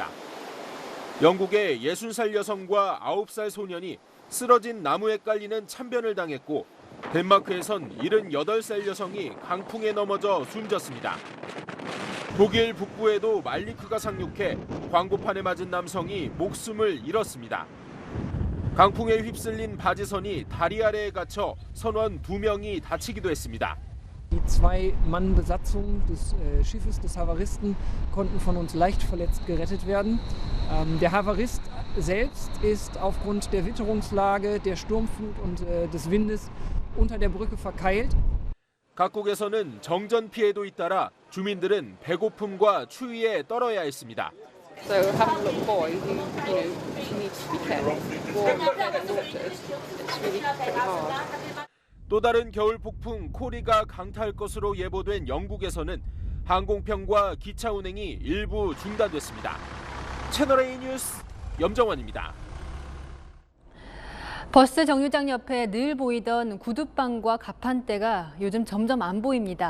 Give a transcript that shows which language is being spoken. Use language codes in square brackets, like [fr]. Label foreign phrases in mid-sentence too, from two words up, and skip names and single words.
[ko] 영국의 60살 여성과 9살 소년이 쓰러진 나무에 깔리는 참변을 당했고 덴마크에선 78살 여성이 강풍에 넘어져 숨졌습니다. 독일 북부에도 말리크가 상륙해 광고판에 맞은 남성이 목숨을 잃었습니다. 강풍에 휩쓸린 바지선이 다리 아래에 갇혀 선원 2명이 다치기도 했습니다. [de] Die 2-Mann-Besatzung des Schiffes des Havaristen konnten von uns leicht verletzt gerettet werden. Der Havarist selbst ist aufgrund der Witterungslage, der Sturmflut und des Windes unter der Brücke verkeilt. [ko] 각국에서는 정전 피해도 잇따라 주민들은 배고픔과 추위에 떨어야 했습니다. [en] So having a little boy who, she needs to be kept warm and watered. It's really hard. [ko] 또 다른 겨울 폭풍 코리가 강타할 것으로 예보된 영국에서는 항공편과 기차 운행이 일부 중단됐습니다. 채널A 뉴스 염정원입니다. 버스 정류장 옆에 늘 보이던 구두방과 가판대가 요즘 점점 안 보입니다.